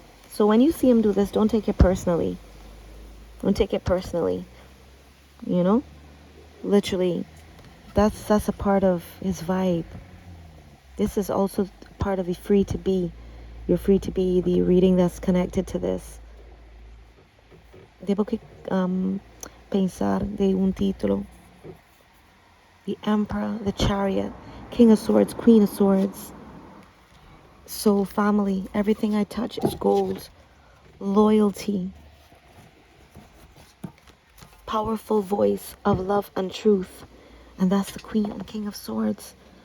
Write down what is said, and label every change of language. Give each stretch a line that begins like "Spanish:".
English: So when you see him do this, don't take it personally. Don't take it personally. You know? Literally, that's a part of his vibe. This is also part of the free to be. You're free to be, the reading that's connected to this.
Spanish: Debo que pensar de un título.
English: The Emperor, the Chariot, King of Swords, Queen of Swords. Soul, family, everything I touch is gold. Loyalty. Powerful voice of love and truth. And that's the Queen and King of Swords.